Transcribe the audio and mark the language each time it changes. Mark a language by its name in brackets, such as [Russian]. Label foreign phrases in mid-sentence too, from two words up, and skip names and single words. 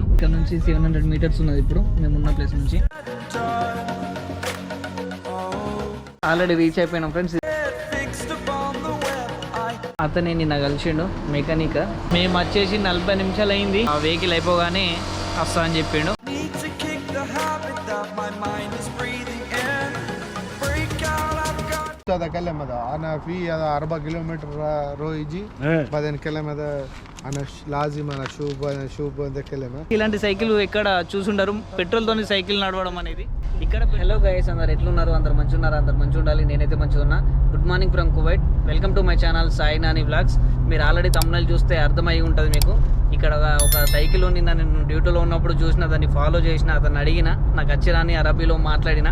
[Telugu] ఇక్కడ నుంచి 700 మీటర్స్ ఉన్నది ఇప్పుడు మేమున్న ప్లేస్ నుంచి. [English] already reach [Telugu] అయిపోయినాం ఫ్రెండ్స్. అతనే నిన్న కలిసిండు మెకానిక్. మేము వచ్చేసి 40 నిమిషాలు అయింది. ఆ వెహికల్ అయిపోగానే వస్తా అని చెప్పిండు. [Arabic] هذا كلمة أنا في هذا 4 كيلومتر رويجي بعدين كلمة أنا لازم أنا أشوف هذا كلمة. [Telugu] ఇలాంటి సైకిల్ ఎక్కడ చూసుండరు, పెట్రోల్ తోని సైకిల్ నడవడం అనేది ఇక్కడ. [English] Hello guys, [Telugu] అందరు ఎట్లున్నారు? అందరు మంచిగా ఉన్నారు? అందరు మంచిగా ఉండాలి. నేనైతే మంచిగా ఉన్నా. [English] Good morning from Kuwait. Welcome to my channel Sai Nani Vlogs. [Telugu] మీరు ఆల్రెడీ తమ్ముళ్ళు చూస్తే అర్థమై ఉంటుంది మీకు. ఇక్కడ ఒక సైకిల్ నిన్న నేను డ్యూటీలో ఉన్నప్పుడు చూసిన, దాన్ని ఫాలో చేసిన, అతను అడిగిన, నాకు వచ్చిరాని అరబీలో మాట్లాడిన.